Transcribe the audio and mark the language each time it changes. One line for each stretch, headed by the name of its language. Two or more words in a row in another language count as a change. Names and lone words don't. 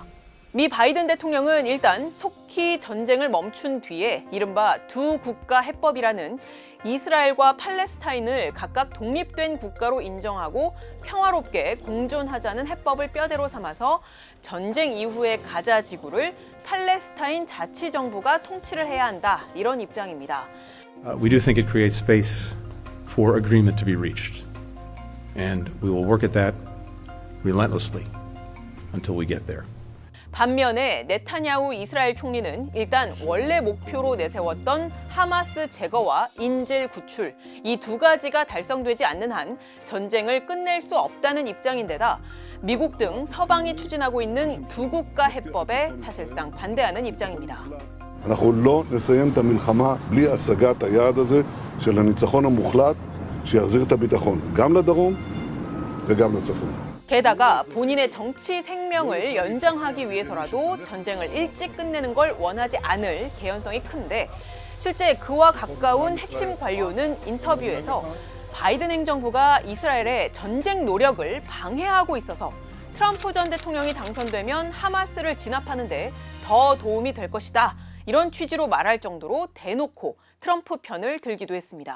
Korean: 미 바이든 대통령은 일단 속히 전쟁을 멈춘 뒤에 이른바 두 국가 해법이라는 이스라엘과 팔레스타인을 각각 독립된 국가로 인정하고 평화롭게 공존하자는 해법을 뼈대로 삼아서 전쟁 이후의 가자 지구를 팔레스타인 자치정부가 통치를 해야 한다, 이런 입장입니다.
English: We do think it creates space for agreement to be reached, and we will work at that relentlessly until we get there.
Korean: 반면에 네타냐후 이스라엘 총리는 일단 원래 목표로 내세웠던 하마스 제거와 인질 구출, 이 두 가지가 달성되지 않는 한 전쟁을 끝낼 수 없다는 입장인데다 미국 등 서방이 추진하고 있는 두 국가 해법에 사실상 반대하는 입장입니다.
Hebrew: אנחנו לא נסיים את המלחמה בלי השגת היעד הזה של הניצחון המוחלט שיחזיר את הביטחון גם לדרום וגם לצפון.
Korean: 게다가 본인의 정치 생명을 연장하기 위해서라도 전쟁을 일찍 끝내는 걸 원하지 않을 개연성이 큰데, 실제 그와 가까운 핵심 관료는 인터뷰에서 바이든 행정부가 이스라엘의 전쟁 노력을 방해하고 있어서 트럼프 전 대통령이 당선되면 하마스를 진압하는 데 더 도움이 될 것이다, 이런 취지로 말할 정도로 대놓고 트럼프 편을 들기도 했습니다.